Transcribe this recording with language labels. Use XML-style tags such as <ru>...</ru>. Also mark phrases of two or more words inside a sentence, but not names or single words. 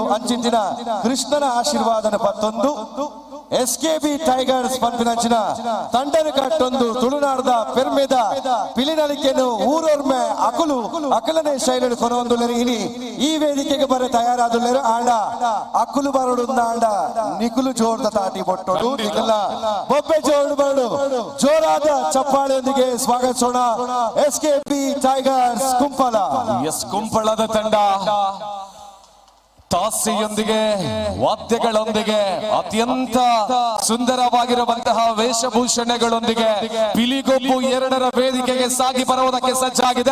<tcy>ಅಂಚಿನ ಕೃಷ್ಣನ ಆಶೀರ್ವಾದನ ಪತ್ತೊಂದು ಎಸ್ಕೆಬಿ ಟೈಗರ್ಸ್ ಪಂಪಿನಂಚಿನ ತಂಡನ ಕಟ್ಟೊಂದು ತುಳುನಾಡದ ಪೆರ್ಮೆದ ಪಿಲಿನಲಿಕೆಯನ್ನು ಊರೊರ್ಮೆ ಅಕಲನೆ ಶೈಲಿ ಕೊನೊಂದುಲ್ಲೆರು. ಇನಿ ಈ ವೇದಿಕೆಗೆ ಬರ ತಯಾರಾದುಲ್ಲೆರು ಆಂಡ ಅಕುಲು ಬರೋಡುಂದ ಆಂಡ ನಿಕುಲು ಜೋರ್ದ ತಾಟಿ ಬೊಟ್ಟೋಡು ನಿಕಲ ಬೊಬ್ಬೆ ಜೋಡು ಬರಡು</tcy> <kn>ಜೋರಾದ ಚಪ್ಪಾಳೆಯೊಂದಿಗೆ ಸ್ವಾಗತಿಸೋಣ</kn> <tcy>ಎಸ್ಕೆಬಿ ಟೈಗರ್ಸ್ ಕುಂಪಲ.</tcy> <kn>ಕುಂಪಳದ ತಂಡ ತಾಸಿಯೊಂದಿಗೆ ವಾದ್ಯಗಳೊಂದಿಗೆ ಅತ್ಯಂತ ಸುಂದರವಾಗಿರುವಂತಹ ವೇಷಭೂಷಣಗಳೊಂದಿಗೆ ಪಿಲಿಗೊಬ್ಬು 2ರ ವೇದಿಕೆಗೆ ಸಾಗಿ ಬರುವುದಕ್ಕೆ ಸಜ್ಜಾಗಿದೆ.</kn>